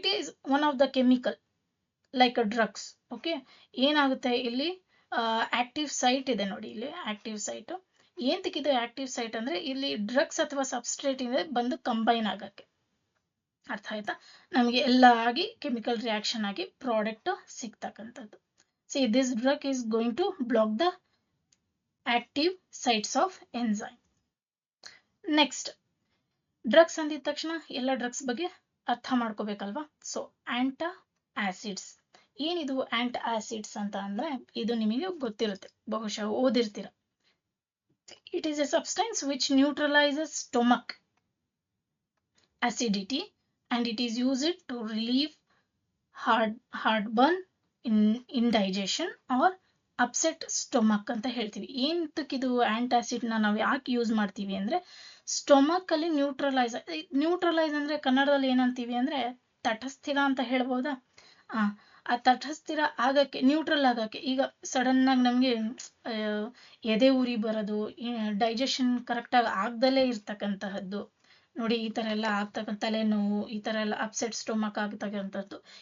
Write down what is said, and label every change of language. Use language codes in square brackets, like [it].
[en] It is one of the chemical like drugs. [kn] Okay, ಏನಾಗುತ್ತೆ ಇಲ್ಲಿ active site ಇದೆ ನೋಡಿ, ಇಲ್ಲಿ ಆಕ್ಟಿವ್ ಸೈಟ್. ಏಂತಕ್ಕಿದೆ ಆಕ್ಟಿವ್ ಸೈಟ್ ಅಂದ್ರೆ ಇಲ್ಲಿ ಡ್ರಗ್ಸ್ ಅಥವಾ ಸಬ್ಸ್ಟ್ರೇಟ್ ಇದೆ ಬಂದು ಕಂಬೈನ್ ಆಗಕ್ಕೆ. ಅರ್ಥ ಆಯ್ತಾ? ನಮಗೆ ಎಲ್ಲ ಆಗಿ ಕೆಮಿಕಲ್ ರಿಯಾಕ್ಷನ್ ಆಗಿ product ಸಿಗ್ತಕ್ಕಂಥದ್ದು. [en] See, this drug is going to block the active sites of enzyme. [kn] Next, drugs ಅಂದಿದ ತಕ್ಷಣ ಎಲ್ಲ ಡ್ರಗ್ಸ್ ಬಗ್ಗೆ ಅರ್ಥ ಮಾಡ್ಕೋಬೇಕಲ್ವಾ? ಸೊ ಆಂಟಾಸಿಡ್ಸ್. ಏನಿದು ಆಂಟಾಸಿಡ್ಸ್ ಅಂತ ಅಂದ್ರೆ ಇದು ನಿಮಗೆ ಗೊತ್ತಿರುತ್ತೆ, ಬಹುಶಃ ಓದಿರ್ತೀರ. [en] It is a substance which neutralizes stomach acidity and it is used to relieve heartburn, indigestion or upset stomach [kn] ಅಂತ ಹೇಳ್ತೀವಿ. ಏಂತಕ್ಕಿದು ಆಂಟಾಸಿಡ್ ನಾವು ಯಾಕೆ ಯೂಸ್ ಮಾಡ್ತೀವಿ ಅಂದ್ರೆ ಸ್ಟೊಮಕ್ ಅಲ್ಲಿ ನ್ಯೂಟ್ರಲೈಸ್ ಅಂದ್ರೆ ಕನ್ನಡದಲ್ಲಿ ಏನಂತೀವಿ ಅಂದ್ರೆ ತಟಸ್ಥಿರ ಅಂತ ಹೇಳ್ಬೋದಾ? ಆ ತಟಸ್ಥಿರ ಆಗಕ್ಕೆ, ನ್ಯೂಟ್ರಲ್ ಆಗಕ್ಕೆ. ಈಗ ಸಡನ್ ಆಗಿ ನಮ್ಗೆ ಎದೆ ಉರಿ ಬರೋದು, ಡೈಜೆಷನ್ ಕರೆಕ್ಟ್ ಆಗಿ ಆಗ್ದಲೇ ಇರ್ತಕ್ಕಂತಹದ್ದು ನೋಡಿ, ಈ ತರ ಎಲ್ಲ ಆಗ್ತಕ್ಕಂಥ ತಲೆನೋವು, ಈ ತರ ಎಲ್ಲ ಅಪ್ಸೆಟ್ ಸ್ಟೊಮಕ್ ಆಗ್ತಕ್ಕಂಥದ್ದು.